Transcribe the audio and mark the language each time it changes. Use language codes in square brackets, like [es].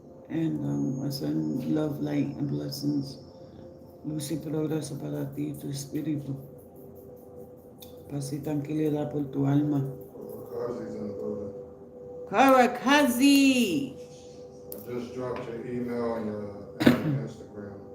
[en] And I send love, light, and blessings. [es] Luz y progreso para ti, tu espíritu. Paz y tranquilidad por tu alma. [en] Kazi's in the building. Karakazi! I just dropped your email and your Instagram.